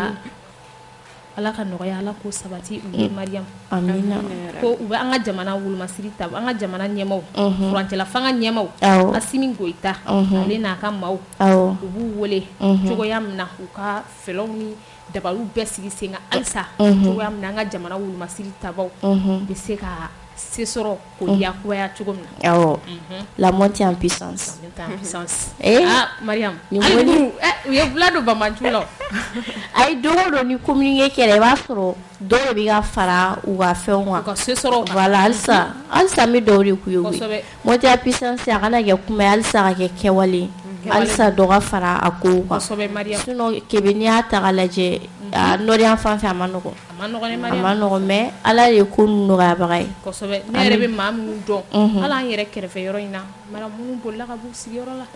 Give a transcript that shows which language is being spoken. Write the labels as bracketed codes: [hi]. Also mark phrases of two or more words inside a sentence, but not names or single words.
[bm] ala ka nɔgɔya ala ko sabati u ye Mariam amina ko u bɛ an ka jamana wolomasiri ta an ka jamana ɲɛmaw furancɛla fanga ɲɛmaw Asimi Goita ale n'a ka maaw u b'u wele cogoya min na u ka fɛlɛw ni dabaliw bɛɛ sigi sen kan halisa cogoya min na an ka jamana wolomasiri tabaw bɛ se ka se sɔrɔ ko yakubaya cogo min na [fr] la montée en puissance [bm] Mariam u ye bula don bamaciw la ayi don o don ni communiqué kɛra i b'a sɔrɔ dɔw de bɛ ka fara u ka fɛnw kan u ka se sɔrɔ voilà halisa n bɛ dɔw de k'u ye [fr] montée en puissance [bm] a kana kɛ kuma ye halisa ka kɛ kɛwale halisa dɔ ka fara a kow kan sinon kebe n'i y'a ta k'a lajɛ nɔrɔyan fan fɛ a ma nɔgɔn a ma nɔgɔn mais ala de ye ko nɔgɔyabaga ye kosɛbɛ ne yɛrɛ bɛ maa minnu dɔn hali an yɛrɛ kɛrɛfɛ yɔrɔ in na mara minnu bolila ka b'u sigiyɔrɔ la